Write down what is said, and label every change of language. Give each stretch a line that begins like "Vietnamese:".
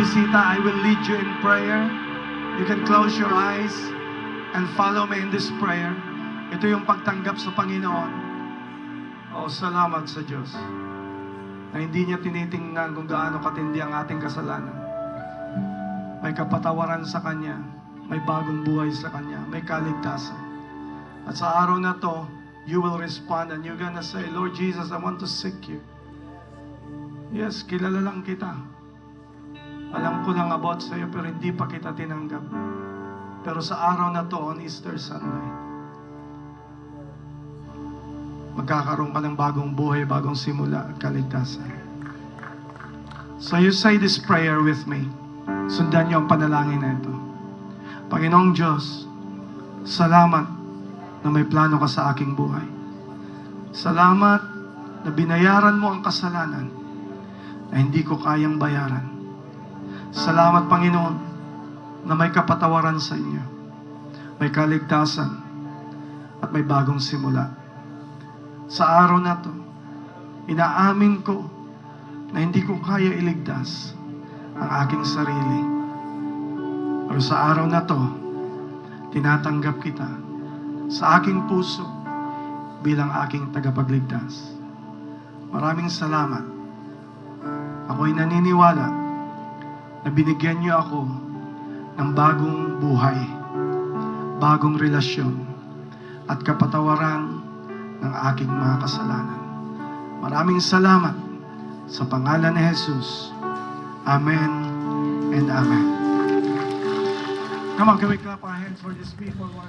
English: kita, I will lead you in prayer. You can close your eyes and follow me in this prayer.
Filipino: Ito yung pagtanggap sa Panginoon. Oh, salamat sa Diyos na hindi niya tinitingnan kung gaano katindi ang ating kasalanan. May kapatawaran sa Kanya, may bagong buhay sa Kanya, may kaligtasan.
English: At sa araw na to, you will respond and you're gonna say, Lord Jesus, I want to seek you.
Filipino: Yes, kilala lang kita. Alam ko lang about sa'yo pero hindi pa kita tinanggap. Pero sa araw na to, on Easter Sunday, magkakaroon ka ng bagong buhay, bagong simula at kaligtasan.
English: So you say this prayer with me.
Filipino: Sundan niyo ang panalangin na ito. Panginoong Diyos, salamat na may plano ka sa aking buhay. Salamat na binayaran mo ang kasalanan na hindi ko kayang bayaran. Salamat, Panginoon, na may kapatawaran sa inyo. May kaligtasan at may bagong simula. Sa araw na to, inaamin ko na hindi ko kaya iligtas ang aking sarili. Pero sa araw na to, tinatanggap kita sa aking puso bilang aking tagapagligtas. Maraming salamat. Ako'y naniniwala na binigyan niyo ako ng bagong buhay, bagong relasyon, at kapatawaran ng aking mga kasalanan. Maraming salamat sa pangalan ni Jesus.
English: Amen and Amen. Come on, can we clap our hands for these people?